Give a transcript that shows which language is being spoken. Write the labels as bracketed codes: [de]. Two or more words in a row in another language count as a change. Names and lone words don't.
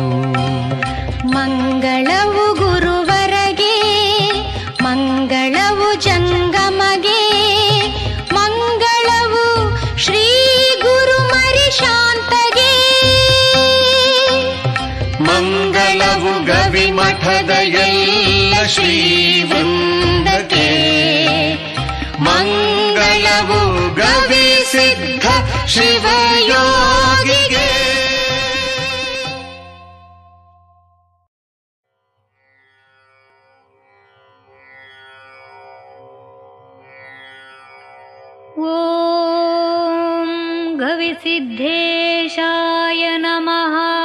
[kn] ಮಂಗಳವು ಗುರುವರಗೆ ಮಂಗಳವು ಜಂಗಮಗೆ ಮಂಗಳವು ಶ್ರೀ ಗುರು ಮರಿಶಾಂತಗೆ ಮಂಗಳವು ಗವಿ ಮಠದ ಎಲ್ಲ ಶ್ರೀ ವೃಂದಕ್ಕೆ ಮಂಗಳವು ಗವಿ ಸಿದ್ಧ ಶಿವಯೋಗಿಗೆ [sa] ಓಂ ಗವಿಸಿದ್ಧೇಶಾಯ ನಮಃ